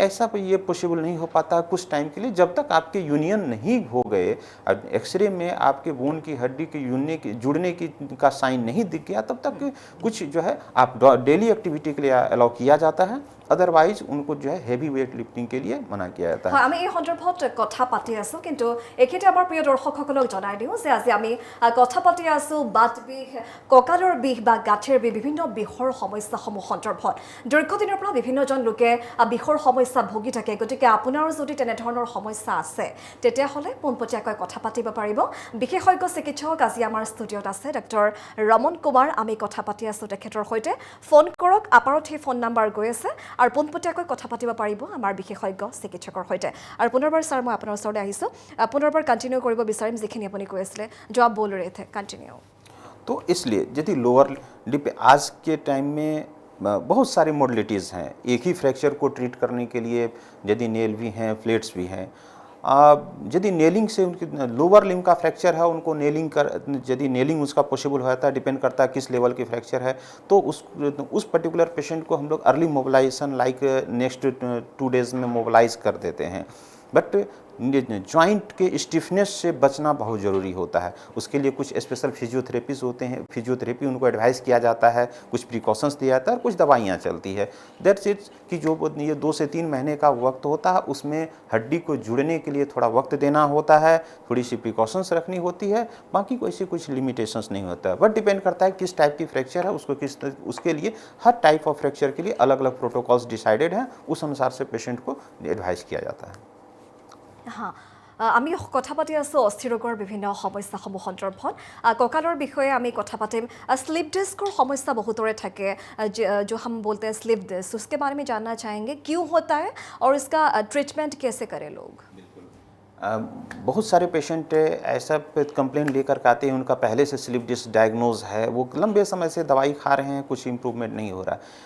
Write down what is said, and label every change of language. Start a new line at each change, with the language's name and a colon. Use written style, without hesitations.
Hindi: ऐसा ये पॉसिबल नहीं हो पाता कुछ टाइम के लिए, जब तक आपके यूनियन नहीं हो गए, एक्सरे में आपके बोन की हड्डी के जुड़ने की का साइन नहीं दिख गया, तब तक कुछ जो है आप डेली एक्टिविटी के लिए अलाउ किया जाता है। अदरवाइज उनको जो है हेवी वेट लिफ्टिंग के लिए मना किया जाता है।
Assamese: আমি এই সন্দৰ্ভত কথা পাতি আছোঁ, কিন্তু এইখিনিতে আমাৰ প্ৰিয় দৰ্শকসকলক জনাই দিওঁ যে আজি আমি কথা পাতি আছোঁ বাত বিষ, কঁকালৰ বিষ বা গাঁঠিৰ বিষ, বিভিন্ন বিষৰ সমস্যাসমূহ সন্দৰ্ভত। দীৰ্ঘদিনৰ পৰা বিভিন্নজন লোকে বিষৰ সমস্যা ভুগি থাকে। গতিকে আপোনাৰো যদি তেনেধৰণৰ সমস্যা আছে তেতিয়াহ'লে পোনপটীয়াকৈ কথা পাতিব পাৰিব। বিশেষজ্ঞ চিকিৎসক আজি আমাৰ ষ্টুডিঅ'ত আছে ডক্টৰ ৰমন কুমাৰ। আমি কথা পাতি আছোঁ তেখেতৰ সৈতে। ফোন কৰক, আপাৰত সেই ফোন নাম্বাৰ গৈ আছে আৰু পোনপটীয়াকৈ কথা পাতিব পাৰিব আমাৰ বিশেষজ্ঞ চিকিৎসকৰ সৈতে। আৰু পুনৰবাৰ ছাৰ মই আপোনাৰ ওচৰলৈ আহিছোঁ, পুনৰবাৰ কণ্টিনিউ কৰিব বিচাৰিম যিখিনি আপুনি কৈ আছিলে।
Hindi: जो आप बोल रहे थे कंटिन्यू। तो इसलिए यदि लोअर लिप आज के टाइम में बहुत सारी मॉडलिटीज़ हैं। एक ही फ्रैक्चर को ट्रीट करने के लिए यदि नेल भी हैं, प्लेट्स भी हैं। यदि नेलिंग से उनकी लोअर लिम्ब का फ्रैक्चर है, उनको नेलिंग यदि नेलिंग उसका पॉसिबल होता है, डिपेंड करता है किस लेवल की फ्रैक्चर है, तो उस पर्टिकुलर पेशेंट को हम लोग early mobilisation like next 2 days में मोबिलाइज कर देते हैं। बट जॉइंट के स्टिफनेस से बचना बहुत ज़रूरी होता है। उसके लिए कुछ स्पेशल फिजियोथेरेपीज होते हैं, फिजियोथेरेपी उनको एडवाइस किया जाता है, कुछ प्रिकॉशंस दिया जाता है और कुछ दवाइयाँ चलती है। दैट्स इट कि जो ये 2 से 3 महीने का वक्त होता है, उसमें हड्डी को जुड़ने के लिए थोड़ा वक्त देना होता है, थोड़ी सी प्रिकॉशंस रखनी होती है, बाकी कोई ऐसी कुछ लिमिटेशंस नहीं होता है। बट डिपेंड करता है किस टाइप की फ्रैक्चर है, उसके लिए हर टाइप ऑफ फ्रैक्चर के लिए अलग अलग प्रोटोकॉल्स डिसाइडेड हैं, उस अनुसार से पेशेंट को एडवाइस किया जाता है। हाँ,
Assamese: আমি কথা পাতি আছোঁ অস্থিৰোগৰ বিভিন্ন সমস্যাসমূহ সন্দৰ্ভত। কঁকালৰ বিষয়ে আমি কথা পাতিম।
Hindi: स्लिप डिस्क समस्या बहुतों থাকে, जो हम बोलते हैं स्लिप डिस्क, उसके बारे में जानना चाहेंगे क्यों होता है और इसका ट्रीटमेंट कैसे करें लोग। बहुत सारे पेशेंट ऐसा कंप्लेन लेकर के आते हैं, उनका पहले से स्लिप डिस्क डायग्नोज है, वो लंबे समय से दवाई खा रहे हैं, कुछ इम्प्रूवमेंट नहीं हो रहा।